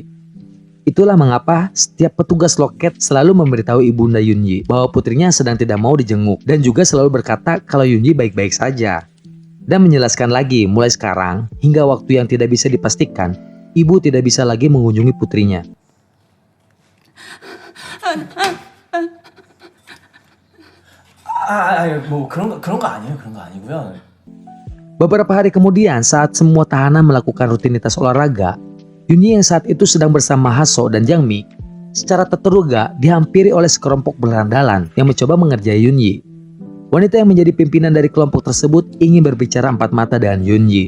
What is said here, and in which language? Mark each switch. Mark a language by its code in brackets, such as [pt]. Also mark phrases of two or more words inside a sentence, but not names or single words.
[id] Itulah mengapa setiap petugas loket selalu memberitahu ibunda Yunyi bahwa putrinya sedang tidak mau dijenguk dan juga selalu berkata kalau Yunyi baik-baik saja. Dan menjelaskan lagi, mulai sekarang hingga waktu yang tidak bisa dipastikan, ibu tidak bisa lagi mengunjungi putrinya. [ko] 뭐 그런 거 아니에요. 그런 거 아니고요. [id] Beberapa hari kemudian saat semua tahanan melakukan rutinitas olahraga, Yunyi yang saat itu sedang bersama Haso dan Jangmi, secara tak terduga dihampiri oleh sekelompok berandalan yang mencoba mengerjai Yunyi. Wanita yang menjadi pimpinan dari kelompok tersebut ingin berbicara empat mata dengan Yunyi.